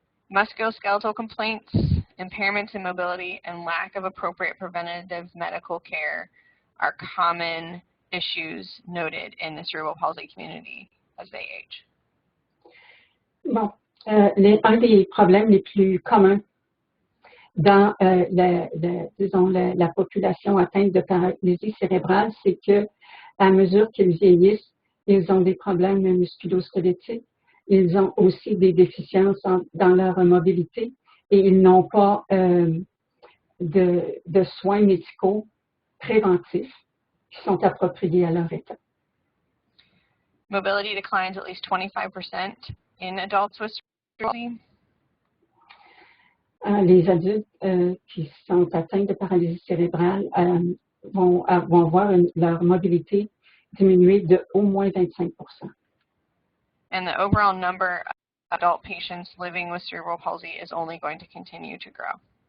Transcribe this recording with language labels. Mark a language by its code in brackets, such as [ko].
[en] Musculoskeletal complaints, impairments in mobility, and lack of appropriate preventative medical care are common issues noted in the cerebral palsy community as they age? [fr] Bon, un des problèmes les plus communs dans disons, la population atteinte de paralysie cérébrale, c'est que à mesure qu'ils vieillissent, ils ont des problèmes musculo-squelettiques, ils ont aussi des déficiences dans leur mobilité et ils n'ont pas de soins médicaux préventifs qui sont appropriés à leur état. [en] Mobility declines at least 25% in adults with cerebral palsy. [fr] Les adultes qui sont atteints de paralysie cérébrale vont voir leur mobilité diminuer de au moins 25%. [en] And the overall number of adult patients living with cerebral palsy is only going to continue to grow.